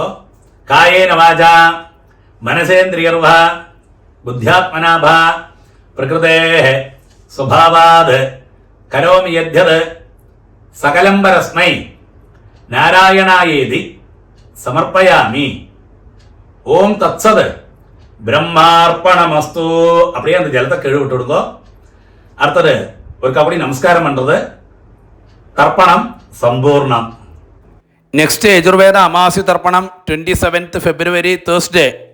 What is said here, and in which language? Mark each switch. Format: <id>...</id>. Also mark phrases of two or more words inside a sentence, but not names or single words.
<sa>कायेन वाचा मनसेन्द्रियैर्वा बुद्ध्यात्मना वा प्रकृतेः स्वभावात् करोमि यद्यत् सकलं परस्मै नारायणायेति समर्पयामि. ॐ तत्सत् ब्रह्मार्पणमस्तु.</sa> <ta>அப்படியே அந்த ஜலத்தை கீழே விட்டு விடுங்க. அடுத்தது ஒரு கபடி நமஸ்காரம் பண்றது.</ta> <ml>தர்ப்பணம் സമ്പൂർണം. നെക്സ്റ്റ് യജുർവേദ അമാവാസി തർപ്പണം</ml> <en>27th February Thursday.</en>